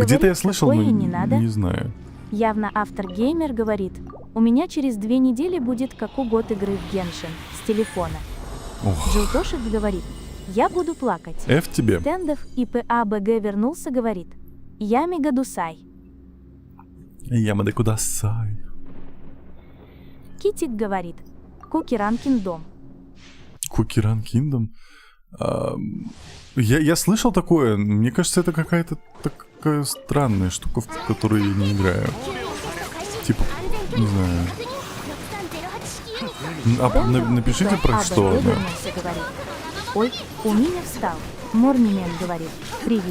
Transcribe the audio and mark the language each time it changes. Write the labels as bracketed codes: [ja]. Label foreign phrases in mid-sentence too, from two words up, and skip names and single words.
[ru] Где-то я слышал, такое но и не надо. не знаю. Явно автор геймер говорит, у меня через 2 недели будет как у год игры в Геншин с телефона. Ох, Джилтошек говорит, я буду плакать. F тебе. Стендов и ПАБГ вернулся, говорит, я Мегадусай. [ja] やめてください. [ru] Китик говорит, Кукеран Киндом. Кукеран Киндом. Я слышал такое. Мне кажется, это какая-то такая странная штука, в которую я не играю. Типа, не знаю. Напишите про ПАБГ что она. вернулся, говорит, ой, у меня встал. Морнимен говорит, привет.